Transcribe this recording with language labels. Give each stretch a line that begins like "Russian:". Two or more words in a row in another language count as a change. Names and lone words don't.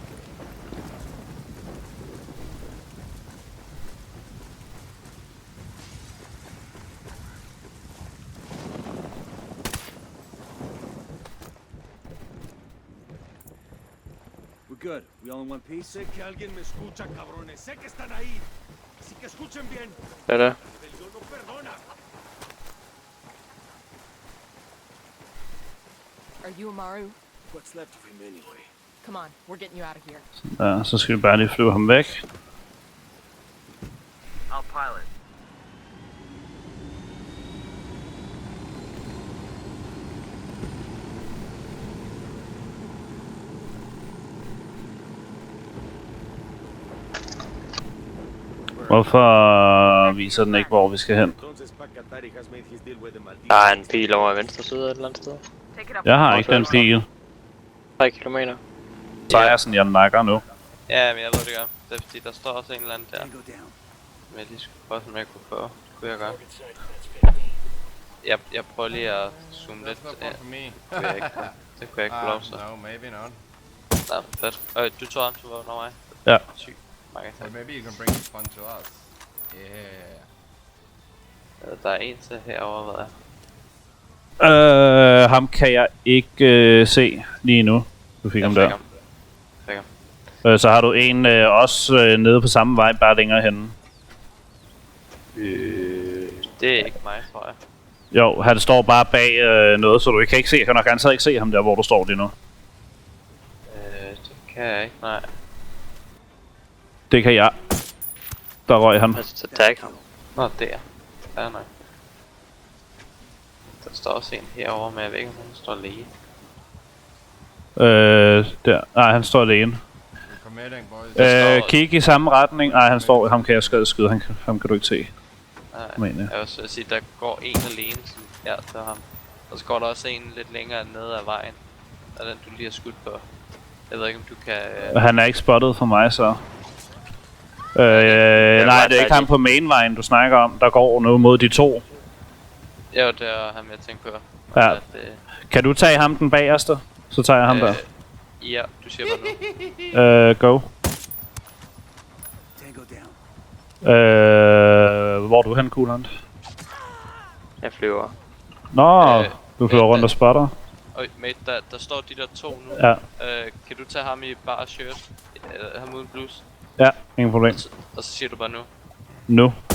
English: We're good. We all in one piece?
Spanish: Sé que alguien me escucha, cabrones. Sé que están ahí. Así que escuchen bien.
Danish: Hvad er det?
Spanish: Rebelión no perdona.
English: Are you Amaru? What's left of him anyway? Come on, we're getting you out of here.
Danish: Ja, så skal vi bare lige flyve ham væk.
English: I'll pilot.
Danish: Hvorfor viser den ikke, hvor vi skal hen?
English: Entonces Pacatari has made his deal with the Maldives.
Danish: Der er en pil over i venstre side et eller andet sted. Jeg har ikke den pil. 3 kilometer. Så er jeg sådan, jeg nakker nu. Ja, men jeg ved det godt. Det er fordi, der står også en eller anden der.
English: Tango down.
Danish: Men jeg lige skulle prøve, som jeg kunne få. Det kunne jeg gøre. Jeg prøver lige at zoome lidt.
English: That's not fun for me.
Danish: Det kunne jeg ikke. Det kunne jeg ikke få lov til.
English: No, maybe not.
Danish: Nå, fedt. Du tog ham, du var under mig. Ja. Sygt. Mange tak.
English: But maybe you can bring the fun to us. Yeah.
Danish: Der er en til herovre, hvad er. Ham kan jeg ikke se lige nu. Du fik ham der. Fik ham. Så har du en også nede på samme vej, bare længere henne. Det er ikke mig, tror jeg. Jo, han står bare bag noget, så du kan ikke se. Jeg kan nok garanteret ikke se ham der, hvor du står lige nu. Det kan jeg ikke, nej. Det kan jeg. Der røg han. Altså, tag ham. Nå, der. Ja, nej. Der står også en herovre, men jeg ved ikke, om han står alene. Der. Nej, han står alene.
English: We're committing, boys.
Danish: Kig i samme retning. Nej, han står. Ham kan jeg skyde. Ham kan du ikke se. Nej, Mener jeg. jeg vil så sige, der går en alene, som ja, til ham. Og så går der også en lidt længere ned ad vejen. Og den, du lige har skudt på. Jeg ved ikke, om du kan... Han er ikke spottet for mig, så... nej, det er ikke ham på mainvejen, du snakker om. Der går nu mod de to. Jo, det er ham, jeg tænker på. Ja. At, Kan du tage ham den bagerste? Så tager jeg ham der. Ja, du siger bare nu.
English: Go. Tango down.
Danish: Hvor er du hen, Kuland? Jeg flyver. Nå, du flyver rundt og spotter. Øj, mate, der står de der to nu. Ja. Kan du tage ham i bare shirt? Ham uden blus? Ja, ingen problem. Og så siger du bare nu. Nu.